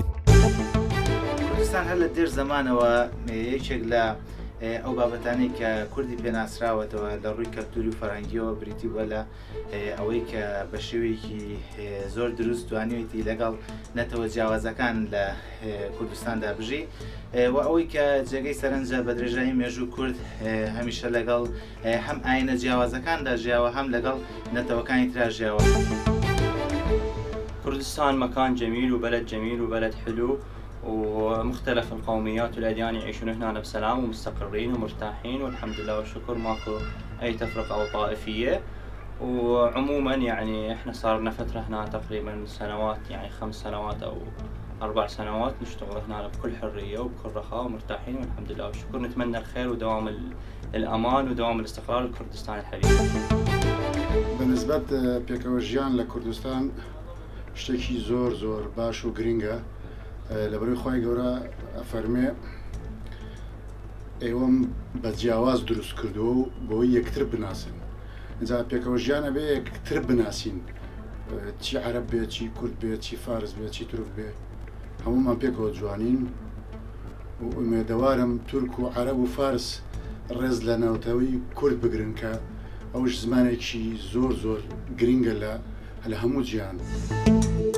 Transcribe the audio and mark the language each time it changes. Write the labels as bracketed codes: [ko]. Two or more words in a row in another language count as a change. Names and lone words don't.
[ckb] کوردستان هەر لە دێر زەمانەوە یەکێک لە ئەو بابەتانەی کە کوردی پێناسراوەتەوە لە ڕووی کەلتوری و فەرهەنگیەوە بریتی بووە لە ئەوەی کە بە شێوەیەکی زۆر دروست توانیویەتی لەگەڵ نەتەوە جیاوازەکان لە کوردستاندا بژی و ئەوەی کە جێگەی سەرنجە بە درێژایی مێژوو کورد هەمیشە لەگەڵ هەم ئاینە جیاوازەکاندا ژیاوە هەم لەگەڵ نەتەوەکانی ترا ژیاوە. [ar] كردستان مكان جميل وبلد جميل وبلد حلو، ومختلف القوميات والأديان يعيشون هنا بسلام ومستقرين ومرتاحين والحمد لله والشكر، ماكو أي تفرقة أو طائفية. وعموما يعني احنا صار لنا فترة هنا تقريبا سنوات، يعني 5 سنوات أو 4 سنوات نشتغل هنا بكل حرية وبكل رخاء ومرتاحين والحمد لله والشكر. نتمنى الخير ودوام الأمان ودوام الاستقرار لكردستان الحبيب. [ckb] بالنسبة پێکەوە ژیان لە کوردستان شتێکی زۆر باش و گرنگە لەبەرەوەی خۆی گەورە ئەفەرمێ ئێوەم بە جیاواز دروست کردووە و بۆی یەکتر بناسن. اینجا پێکەوە ژیانە بێ یەکتر بناسین، چی عەرەب بێ، چی کورد بێ، چی فارس بێ، چی تورک بێ، هەموومان پێکەوە جوانین و ئومێدەوارم تورک و عەرەب و فارس ڕێز لە ناوتەوەی کورد بگرن کە ئەوش زمانێکی زۆر گرنگە لە هەموو جیهان.